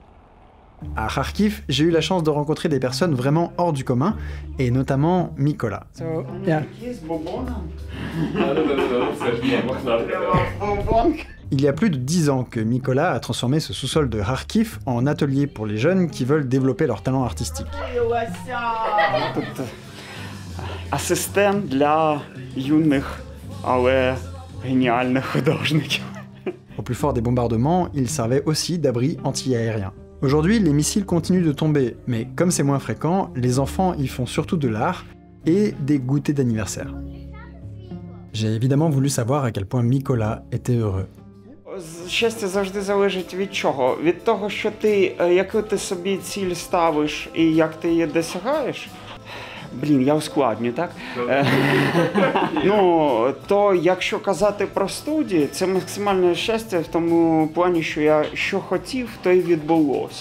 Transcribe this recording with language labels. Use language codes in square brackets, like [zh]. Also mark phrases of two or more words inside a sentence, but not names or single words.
[fr] À Kharkiv, j'ai eu la chance de rencontrer des personnes vraiment hors du commun, et notamment Mikola. Il y a plus de 10 ans que Mikola a transformé ce sous-sol de Kharkiv en atelier pour les jeunes qui veulent développer leur talent artistique. [uk] Асистент для юних, але геніальних художників. [fr] Au plus fort des bombardements, il servait aussi d'abri anti-aérien. Aujourd'hui, les missiles continuent de tomber, mais comme c'est moins fréquent, les enfants y font surtout de l'art et des goûters d'anniversaire. J'ai évidemment voulu savoir à quel point Mikola était heureux. [uk] Щастя завжди залежить від чого? Від того, що ти, яку ти собі ціль ставиш і як ти її досягаєш. Блін, я ускладню, так? Ну, то якщо казати про студії, це максимальне щастя в тому плані, що я що хотів, то й відбулось.